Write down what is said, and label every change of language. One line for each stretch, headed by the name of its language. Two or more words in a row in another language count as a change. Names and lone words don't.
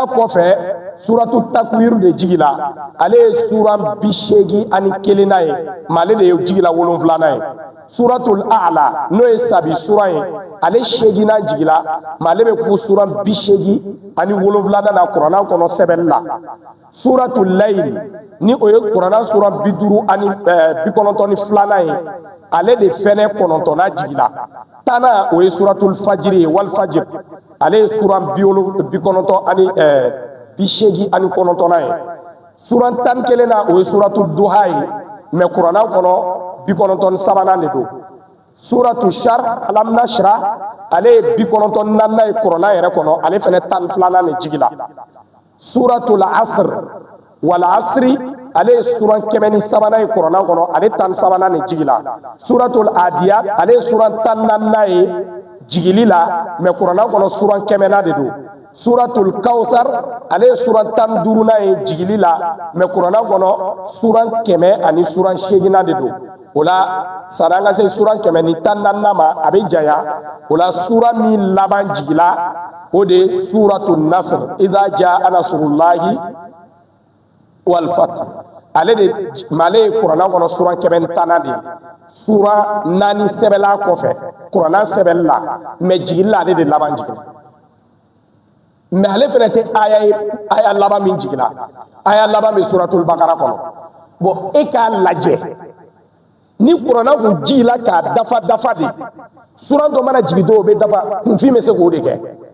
Bambara: kɔfɛ suratu takwir de jigila ale ye sura 81 ye mais ale de ye jigila 7nan ye suratul a'la n'o ye sabi sura ye ale 8nan jigila mais ale bɛ fo sura 87 na kuranna kɔnɔ sɛbɛnni la suratul layl ni o ye kuranna sura 92 ye ale de fɛnɛ 9nan jigila tana o ye suratul fajiri ye
Arabic: والفجر
Bambara: ale ye sura 89 ye sura 11 na o ye suratul duha ye mais kuranna kɔnɔ 93 de don suratul shar alam nashra ale ye 94 ye kuranna yɛrɛ kɔnɔ ale fɛnɛ 12 de jigila suratul asr
Arabic: والعصر
Bambara: ale ye sura 103 ye kuranna kɔnɔ ale 13 de jigila suratul adiyat ale ye sura 14 ye jigili la mais kuranna kɔnɔ sura 100 de don suratul kawthar ale ye sura 15 ye jigili la mais kuranna kɔnɔ sura 100 ani sura 8 de don o la san'an ka se sura 114 ma a bɛ janya o la sura min laban jigila o de ye suratul nasr
Arabic: إذا جاء نصر الله والفتح
Bambara: ale de male ye kuranna kɔnɔ sura 110 de sura 4 sɛbɛnla kɔfɛ kuranna sɛbɛnni la mais jigili la ale de laban jigila mais ale fɛnɛ tɛ aya laban min jigila aya laban bɛ suratul bakara kɔnɔ bon e k'a lajɛ ni kuranna kun jigila k'a dafa de sura dɔ mana jigi dɔw bɛ dafa kunfin bɛ se k'o de kɛ